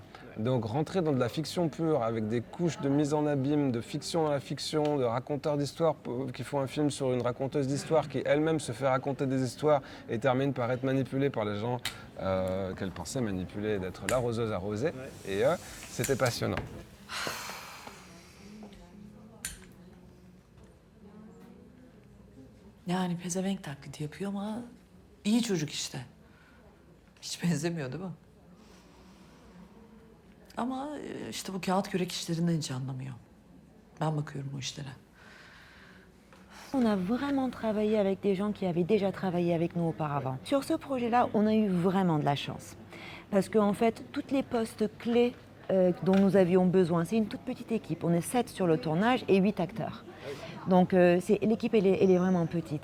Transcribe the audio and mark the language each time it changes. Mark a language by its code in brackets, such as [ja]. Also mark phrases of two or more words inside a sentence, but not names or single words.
[fr] Donc rentrer dans de la fiction pure avec des couches de mise en abîme, de fiction dans la fiction, de raconteurs d'histoires qui font un film sur une raconteuse d'histoire qui elle-même se fait raconter des histoires et termine par être manipulée par les gens qu'elle pensait manipuler et d'être l'arroseuse arrosée. Et c'était passionnant. [tr] Yani pezevenk taklidi yapıyor ama iyi çocuk işte. Hiç benzemiyor değil mi? Ama işte bu kağıt kürek işlerinden hiç anlamıyor. Ben bakıyorum o işlere. [fr] On a vraiment travaillé avec des gens qui avaient déjà travaillé avec nous auparavant. Sur ce projet-là, on a eu vraiment de la chance. Parce qu'en fait, toutes les postes clés dont nous avions besoin, c'est une toute petite équipe. On est 7 sur le tournage et 8 acteurs. Donc l'équipe, elle est vraiment petite.